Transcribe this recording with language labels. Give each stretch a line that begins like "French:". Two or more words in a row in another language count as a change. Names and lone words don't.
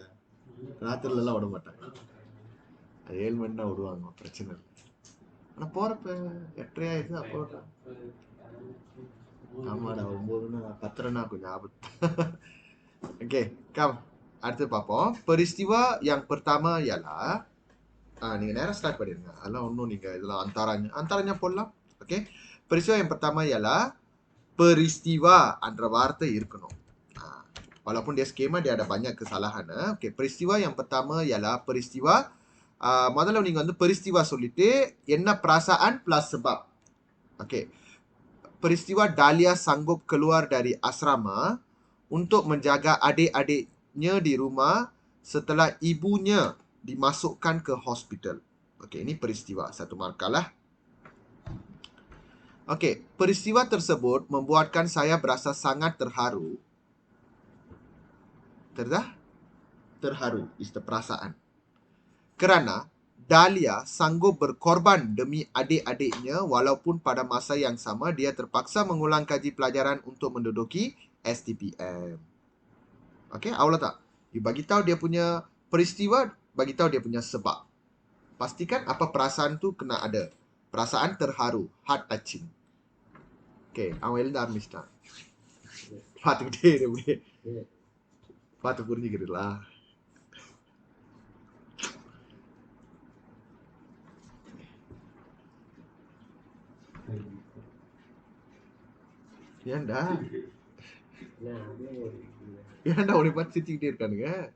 Tamil: ராத்திரில எல்லாம் விட மாட்டாங்க. அது 7 மணி தான் விடுவாங்க, பிரச்சனை இல்லை. ஆனா போறப்ப 8:30 ஆயிடுச்சு. அப்போ ஆமாடா 9ன்னா 10:30ன்னா கொஞ்சம் ஆபத்து.
English: Okey, come.
Tamil: அடுத்து பார்ப்போம்.
Malay: Peristiwa yang pertama ialah
Tamil: நீங்க நேரா ஸ்டார்ட் பண்ணிருங்க. அதெல்லாம் ஒன்றும் நீங்க இதெல்லாம் antaranya போடலாம்.
Malay: Okey. Peristiwa yang pertama ialah peristiwa
Tamil: என்ற வார்த்தை இருக்கணும்.
Malay: Walaupun dia skema dia ada banyak kesalahan. Okey, peristiwa yang pertama ialah peristiwa
Tamil: முதல்ல நீங்க வந்து peristiwa சொல்லிட்டு என்ன
Malay: perasaan plus sebab. Okey. Peristiwa Dahlia sanggup keluar dari asrama untuk menjaga adik-adiknya di rumah setelah ibunya dimasukkan ke hospital. Okey, ini peristiwa. Satu markalah. Okey, peristiwa tersebut membuatkan saya berasa sangat terharu. Terharu
English: is the
Malay: perasaan. Kerana Dahlia sanggup berkorban demi adik-adiknya walaupun pada masa yang sama dia terpaksa mengulang kaji pelajaran untuk menduduki STPM. Okey, awal tak? You bagi tahu dia punya peristiwa, bagi tahu dia punya sebab. Pastikan apa perasaan tu kena ada. Perasaan terharu,
English: heart touching.
Malay: Okey, awal dah ஆரம்பிச்சிட்டான்.
Tamil: பார்த்துக்கிட்டே இரு. பார்த்து புரிஞ்சுக்கிறீங்களா? ஏன்டா ஏன்டா உன்னை பார்த்து சிரிச்சுக்கிட்டே இருக்கானுங்க?